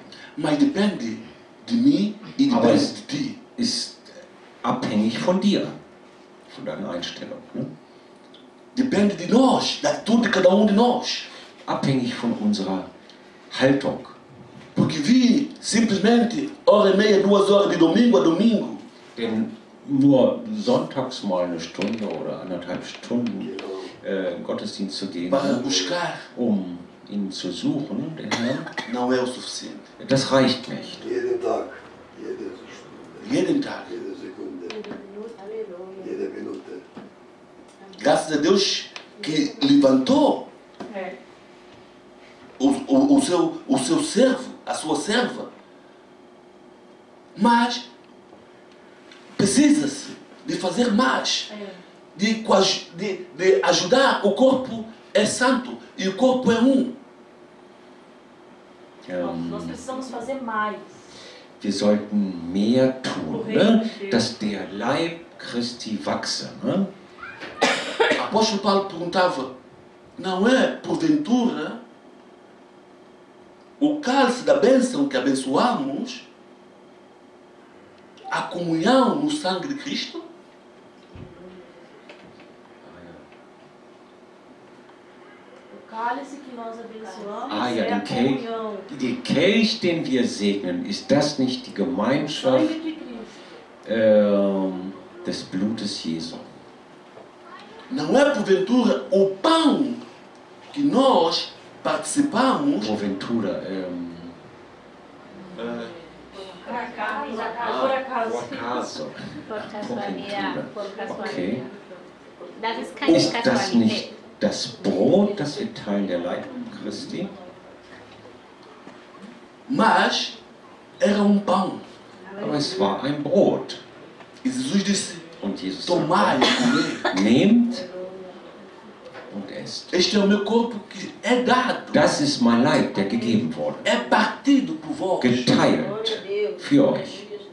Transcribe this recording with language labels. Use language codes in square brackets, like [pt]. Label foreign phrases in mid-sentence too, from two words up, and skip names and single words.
[pt] Mas depende de mim e [de] Aber [pt] depende [de] es [pt] de ti. [de] ist abhängig von dir, von deiner Einstellung. Ne? [pt] Depende de nós, da atitude de cada de nós. [de] Abhängig von unserer Haltung. [pt] Porque vi simplesmente hora e meia, 2 horas de domingo a domingo. [de] Denn nur sonntags mal eine Stunde oder 1,5 Stunden in Gottesdienst zu gehen, [pt] Para buscar [de] um ihn zu suchen, den Herrn, [pt] não é o suficiente. [de] das reicht nicht. Jeden Tag, jede Stunde, Jeden Tag. jede Sekunde, jede Minute. [pt] Graças a Deus que levantou o seu servo, a sua serva. Mas precisa-se de fazer mais. De ajudar. O corpo é santo e o corpo é um. Nós precisamos fazer mais. [de] Wir sollten mehr tun, ne? Dass der Leib Christi wachse. Ne? [pt] apóstolo Paulo perguntava, não é porventura o cálice da bênção que abençoamos a comunhão no sangue de Cristo? O cálice que nós abençoamos [de] Ah ja, [pt] é a [de] den Kelch, [pt] comunhão. [de] der Kelch, den wir segnen, ist das nicht die Gemeinschaft [pt] Sangue de Cristo. [de] des Blutes Jesu? [pt] Não é porventura o pão que nós participamos Porventura, Por acaso. por acaso. [es] Por casualidad, por [de] Okay. [es] casualidad. [de] Das ist keine Ist das Casualität. nicht das Brot, das wir teilen, der Leib Christi? [pt] mas era um pão. [de] Aber es war ein Brot. [pt] E Jesus disse, [de] Und Jesus [pt] tomai [de] sagte, [pt] e comei. [de] nehmt und esst. [pt] Este é o meu corpo que é dado, [de] Das ist mein Leib, der gegeben wurde. [pt] é partido por vós. [de] Geteilt für euch.